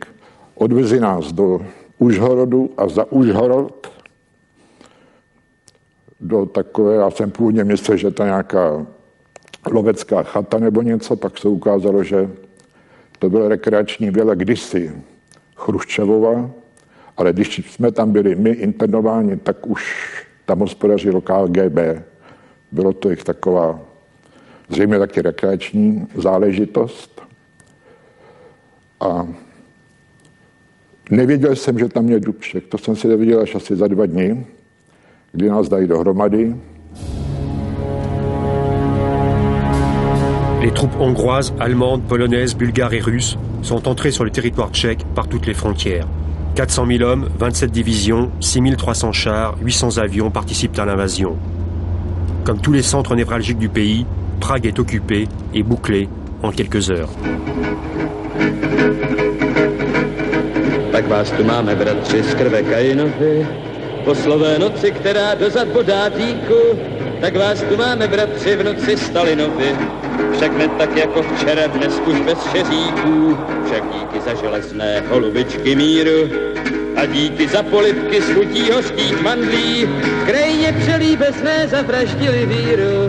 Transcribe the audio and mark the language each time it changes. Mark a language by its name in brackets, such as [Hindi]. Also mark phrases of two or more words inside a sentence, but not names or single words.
[Czech] Odvezli nás do Užhorodu a za Užhorod do takové, já jsem původně myslel, že to je nějaká lovecká chata nebo něco, pak se ukázalo, že to byla rekreační vila kdysi Chruščevova, ale když jsme tam byli my internováni, tak už tam hospodařilo KGB. Bylo to jich taková zřejmě taky rekreační záležitost. A nevěděl jsem, že tam je Dubček. To jsem si dověděl až asi za 2 dny, kdy nás dají dohromady. [French] Les troupes hongroises, allemandes, polonaises, bulgares et russes sont entrées sur le territoire tchèque par toutes les frontières. 400 000 hommes, 27 divisions, 6 300 chars, 800 avions participent à l'invasion. Comme tous les centres névralgiques du pays, Prague est occupée et bouclée en quelques heures. [Czech] Tak vás tu máme, bratři, z krve Kainovi, po slové noci, která dozad bodá dýku, tak vás tu máme, bratři, v noci Stalinovi. Však ne tak jako včera, dnes už bez šeříků, však díky za železné holubičky míru a díky za polibky z chutí hořkých mandlí, v krajině přelíbezné zavraždili víru.